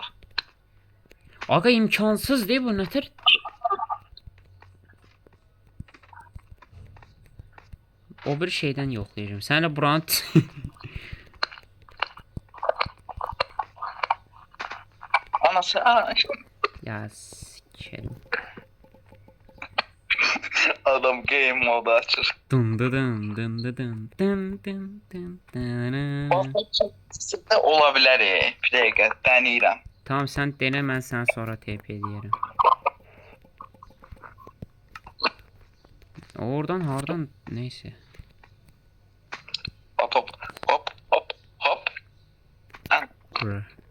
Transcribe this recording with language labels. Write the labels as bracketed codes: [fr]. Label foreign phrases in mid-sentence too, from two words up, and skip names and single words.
[az] Ağa imkansız deyil bu nətər? O bir şeydən yoxlayacağım. Sənə buranı [tr] Anası, ya sikerim. [az] adam game modu açır. Dın dı dın dın dı dın dın dın dın dın. Sizdə ola bilər, bir dəqiqə denəyirəm. Tamam sən denə mən sənə sonra TP edərəm. Oradan hardan neyse. Hop. Bura.